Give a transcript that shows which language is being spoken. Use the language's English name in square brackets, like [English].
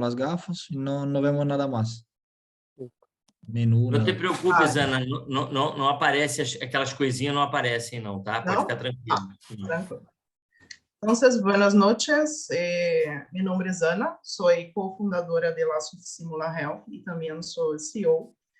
[Spanish] las gafas, y no vemos nada más. Menú, [Portuguese] Não te nada. preocupes, Ana, não aparece, aquelas coisinhas não aparecem não, tá? Pode Não? ficar tranquilo. Não. Tranquilo. [Spanish] Entonces, buenas noches. Mi nombre es Ana, soy cofundadora de la Simula Health y también soy CEO.